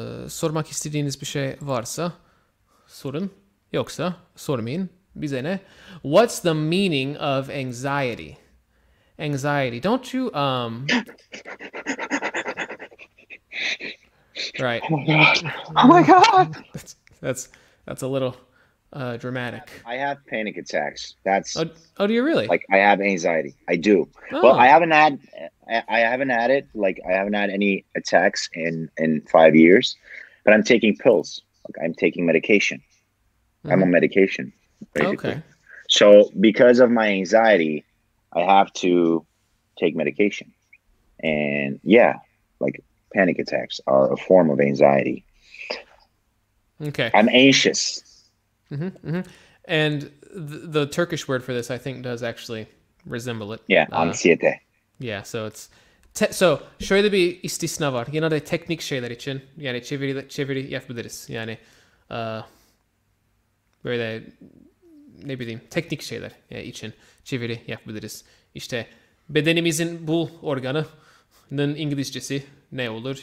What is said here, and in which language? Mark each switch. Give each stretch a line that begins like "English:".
Turkish: Sormak istediğiniz bir şey varsa sorun. Yoksa sormayın. Bize ne?
English: What's the meaning of anxiety? Anxiety. Don't you right. Oh my god. Oh my god. That's a little dramatic. I have panic attacks. That's Oh, do you really? like I have anxiety. I do. Oh. Well, I haven't had it. Like I haven't had any attacks in 5 years, but I'm taking pills. Like I'm taking medication. I'm on medication, basically. Okay. So because of my anxiety, I have to take medication. And yeah, like panic attacks are a form of anxiety. Okay. I'm anxious. And the Turkish word for this, I think, does actually resemble it. Yeah, anksiyete. Yeah, so it's so
Turkish: şöyle bir istisna var. Yine de teknik şeyler için yani çeviri yapabiliriz. Yani böyle ne bileyim teknik şeyler için çeviri yapabiliriz. İşte bedenimizin bu organının İngilizcesi ne olur?